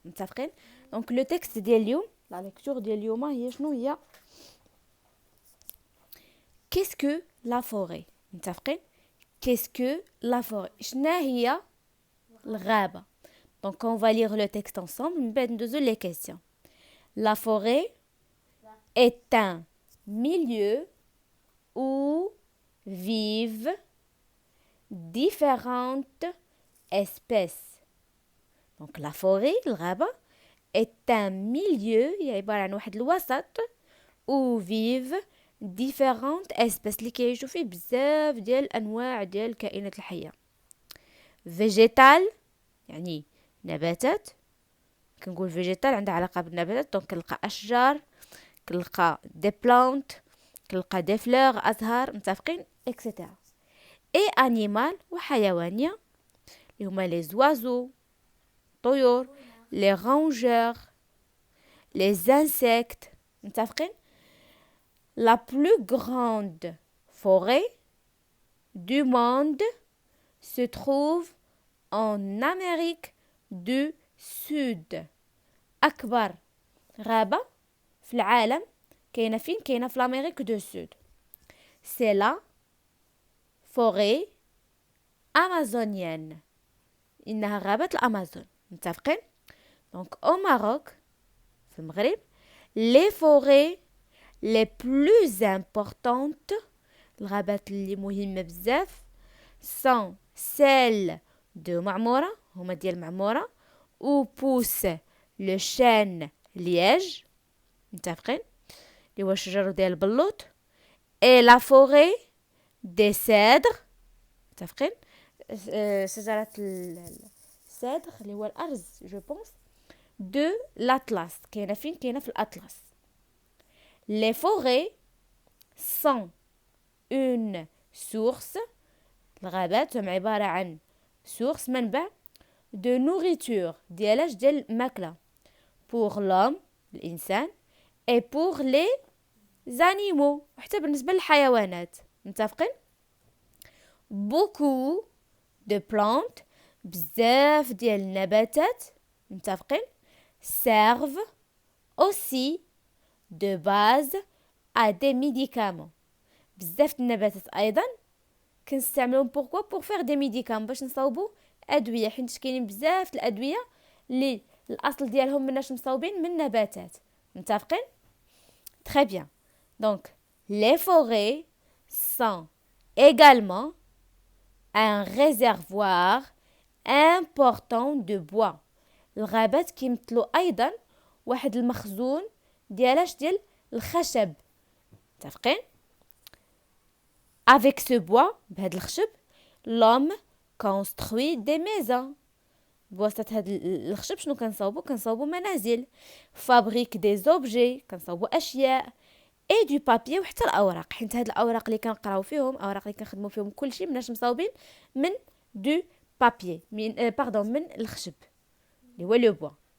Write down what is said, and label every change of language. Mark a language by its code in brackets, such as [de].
[ar] متفقين؟ دونك لو تكست ديال اليوم، لا ليكتور ديال اليوم هي شنو هي؟ [fr] qu'est-ce que la forêt؟ [ar] متفقين؟ qu'est-ce que la forêt؟ شنا هي الغابة؟ [fr] Donc, on va lire le texte ensemble. Les questions. La forêt est un milieu où vivent différentes espèces. Donc, la forêt, الغابة, est un milieu, [ar] عبارة عن واحد الوسط, [fr] où vivent différentes espèces. [ar] اللي كيعيشوا فيه بزاف ديال الأنواع ديال الكائنات الحية. Végétal, يعني نباتات. كنقول فيجيتال عندها علاقه بالنباتات، دونك كنلقى اشجار، كنلقى دي بلانت، كنلقى دي فلور، ازهار، متفقين اكسيتيرا. اي انيمال، وحيوانيه اللي هما لي زوازو، طيور، لي رونجور، لي انسيكت، متفقين. [fr] La plus grande forêt du monde se trouve en Amérique du Sud. [ar] أكبر غابة في العالم كاينة فين؟ كاينة في l'Amérique du Sud. [fr] C'est la forêt amazonienne. [ar] إنها غابة الأمازون. [fr] متفقين؟ Donc au Maroc [ar] في المغرب [fr] les forêts les plus importantes، [ar] الغابات اللي مهمة بزاف [fr] sont celles de معمورة، [ar] هما ديال معمورة، [fr] où pousse le chêne liège، متفقين، [ar] اللي هو الشجر ديال البلوط، [fr] et la forêt des cèdres، متفقين، [ar] شجرة السدر اللي هو الأرز جو بونس، de l'Atlas، كاينة فين؟ كاينة في الأطلس. [fr] les forêts sont une source، [ar] الغابات هم عبارة عن [fr] source، منبع de nourriture، [ar] ديال الماكلة، [fr] pour l'homme، الإنسان، et pour les animaux، [ar] وحتى بالنسبة للحيوانات، متفقين. [fr] beaucoup de plantes، [ar] بزاف ديال النباتات، متفقين، [fr] servent aussi de base à des médicaments، [ar] بزاف النباتات أيضا كنستعملهم [fr] pour faire des médicaments، [ar] باش نصاوبوا أدوية، حيت كاينين بزاف الأدوية اللي الأصل ديالهم مناش مصاوبين من نباتات، متفقين. [fr] Très bien. Donc, les forêts sont également un réservoir important de bois. [ar] الغابات كيمثلوا أيضا واحد المخزون ديال الخشب، متفقين. [fr] Avec ce bois، [ar] بهاد الخشب، [fr] l'homme construit des maisons. [ar] بواسطة هاد الخشب شنو كنصاوبو منازل، [fr] fabrique des objets، [ar] كنصاوبو أشياء، [fr] et du papier، [ar] وحتى الأوراق، حيت هاد الأوراق اللي كنقراو فيهم، أوراق اللي كنخدمو فيهم، كلشي مناش مصاوبين من du papier، من الخشب اللي هو لو بوا.